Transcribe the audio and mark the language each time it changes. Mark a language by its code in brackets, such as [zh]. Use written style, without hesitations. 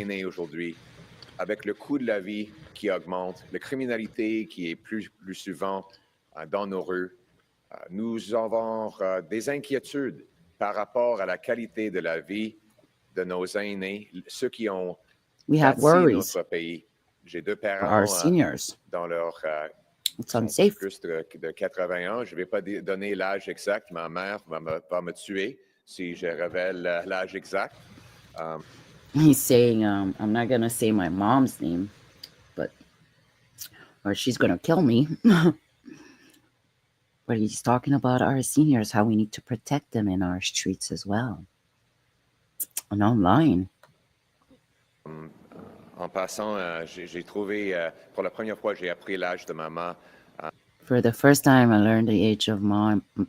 [fr] aîné aujourd'hui, avec le coût de la vie qui augmente, la criminalité qui est plus souvent dans nos rues, nous avons des inquiétudes par rapport à la qualité de la vie de nos aînés, ceux qui ont bâti notre pays. J'ai 2 parents dans leur plus de 80 ans. Je ne vais pas donner l'âge exact. Ma mère va me tuer si je révèle l'âge exact. [en] He's saying, I'm not going to say my mom's name, or she's going to kill me. But he's talking about our seniors, how we need to protect them in our streets as well. And online. [fr] En passant, j'ai trouvé, pour la première fois, j'ai appris l'âge de maman. [en] For the first time, I learned the age of mama.